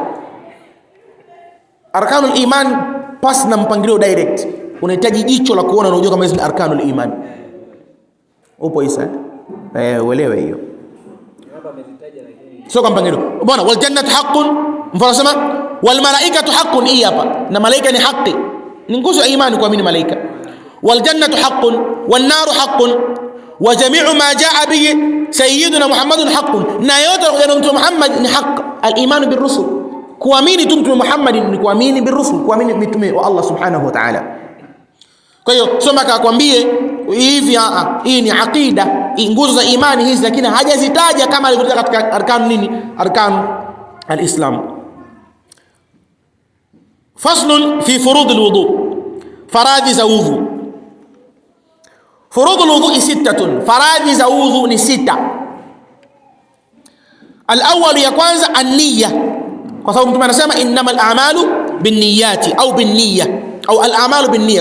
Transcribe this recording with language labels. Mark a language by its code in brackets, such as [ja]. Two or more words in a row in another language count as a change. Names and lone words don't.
[ar] أركان الإيمان [sw] pas na mpangilio direct, unahitaji jicho la kuona na unajua kama hizi ni [ar] أركان الإيمان. [sw] Upo Isa? Uelewe hiyo. Hapa amezitaja lakini sio kwa mpangilio. Bwana, [ar] والجنة حق, [sw] mfano sema [ar] والملائكة حق, [sw] hii hapa na malaika ni haki, ni nguzo ya imani kuamini malaika. [ar] والجنة حق والنار حق وجميع ما جاء به سيدنا محمد حق, [sw] na yote ya Mtume Muhammad ni haki. [ar] الإيمان بالرسل, [sw] kuamini tu Mtume Muhammad ni kuamini [ar] بالرسل, [sw] kuamini mitume wa Allah [ar] سبحانه وتعالى. [sw] Kwa hiyo soma akakwambie hivi, hii ni aqida, nguzo za imani hizi, lakini hajazitaja kama alivyotaja katika arkanu nini, [ar] أركان الإسلام. فصل في فروض الوضوء, [sw] faradhi za udhu. [ar] فروض الوضوء ستة, [sw] faradhi za udhu ni sita. Al-awwal, ya kwanza an-niyya, kwa sababu Mtume anasema [ar] إنما الأعمال بالنيات أو بالنية أو الأعمال بالنية.